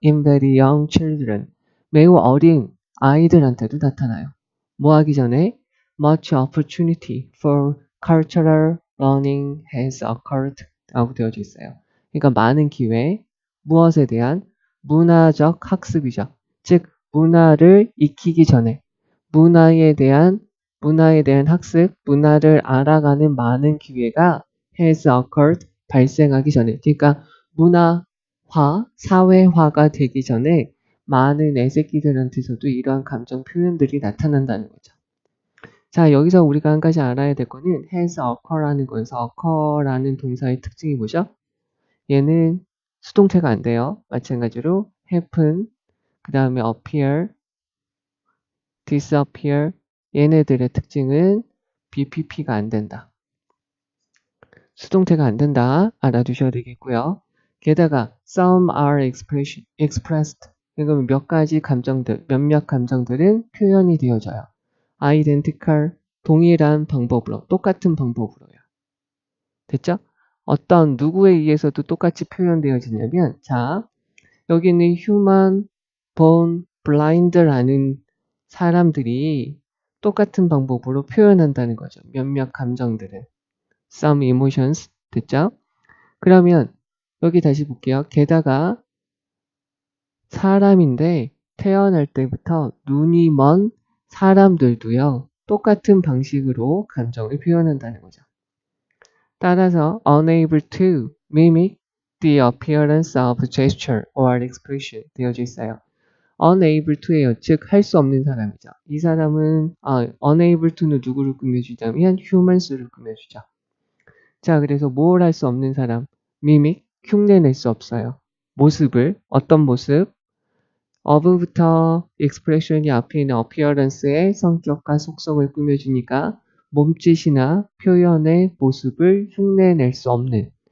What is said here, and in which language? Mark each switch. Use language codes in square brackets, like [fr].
[ko] in very young children, 매우 어린 아이들한테도 나타나요. 뭐 하기 전에 [en] much opportunity for cultural learning has occurred [ko] 라고 되어져 있어요. 그러니까 많은 기회, 무엇에 대한 문화적 학습이죠. 즉 문화를 익히기 전에 문화에 대한 학습, 문화를 알아가는 많은 기회가 [en] has occurred, [ko] 발생하기 전에, 그러니까 문화화, 사회화가 되기 전에 많은 애새끼들한테서도 이러한 감정 표현들이 나타난다는 거죠. 자, 여기서 우리가 한 가지 알아야 될 거는 has occur라는 거에서 occur라는 동사의 특징이 뭐죠? 얘는 수동태가 안 돼요. 마찬가지로 happen, 그 다음에 appear, disappear, 얘네들의 특징은 BPP가 안 된다. 수동태가 안 된다. 알아두셔야 되겠고요. 게다가 [en] some are expressed. [ko] 이건 몇몇 감정들은 표현이 되어져요. identical, 동일한 방법으로, 똑같은 방법으로요. 됐죠? 어떤 누구에 의해서도 똑같이 표현되어지냐면, 자, 여기는 [en] human born blind [ko] 라는 사람들이 똑같은 방법으로 표현한다는 거죠. 몇몇 감정들을. [en] some emotions. [ko] 됐죠? 그러면 여기 다시 볼게요. 게다가 사람인데 태어날 때부터 눈이 먼 사람들도요. 똑같은 방식으로 감정을 표현한다는 거죠. 따라서 [en] unable to mimic the appearance of gesture or expression [ko] 되어져 있어요. unable to예요. 즉 할 수 없는 사람이죠. 이 사람은 [en] unable to [ko] 는 누구를 꾸며주냐면 humans를 꾸며주죠. 자, 그래서 뭘 할 수 없는 사람? mimic, 흉내낼 수 없어요. 모습을, 어떤 모습? of부터 expression이 앞에 있는 appearance의 성격과 속성을 꾸며주니까 몸짓이나 표현의 모습을 흉내낼 수 없는.